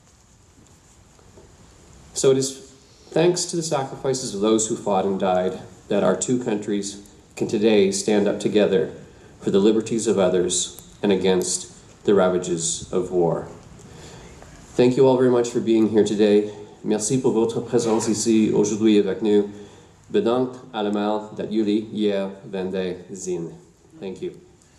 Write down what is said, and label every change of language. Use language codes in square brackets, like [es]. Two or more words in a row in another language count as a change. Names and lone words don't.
[en] So it is thanks to the sacrifices of those who fought and died that our two countries can today stand up together for the liberties of others and against the ravages of war. Thank you all very much for being here today. [fr] Merci pour votre présence ici aujourd'hui avec nous. [nl] Bedankt allemaal dat jullie hier zijn. [en] Thank you.